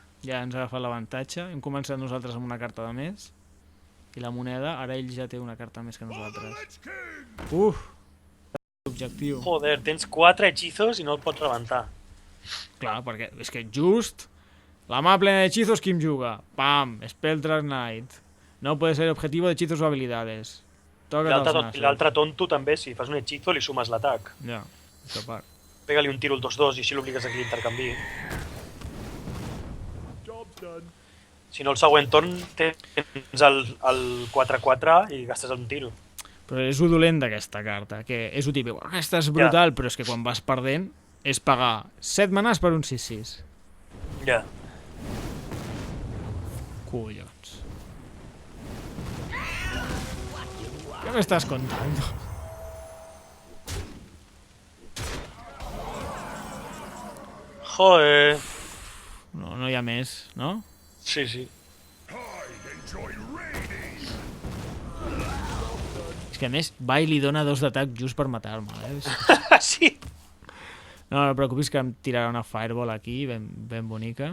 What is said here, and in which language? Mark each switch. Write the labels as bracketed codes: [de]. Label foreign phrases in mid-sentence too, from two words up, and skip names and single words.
[ca] Ja ens ha agafat l'avantatge. Hem començat nosaltres amb una carta de més. I la moneda, ara ell ja té una carta més que nosaltres. Objectiu. Joder, tens 4 hechizos i no el pots rebentar. Clar, perquè és que just la mà plena de hechizos, qui em juga? Pam, Spelltrack Knight. [es] No puede ser objetivo de hechizos o habilidades. [ca] Toca't els nassos. I l'altre tonto també, si fas un hechizo li sumes l'atac. Ja, això part. Pega-li un tiro al 2-2 i així l'obligues a que l'intercanvi. Si no, el següent torn tens el 4-4 i gastes un tiro. Però és lo dolent d'aquesta carta, que és lo típic. Aquesta és brutal, però és que quan vas perdent és pagar 7 manàs per un 6-6. Ja. Collons. [es] ¿Qué me estás contando? [ca] Joder. No hi ha més, no? Sí, sí. És que a més va i li dona 2 d'atac just per matar-me, Sí. No et preocupis que em tirarà una Fireball aquí, ben bonica.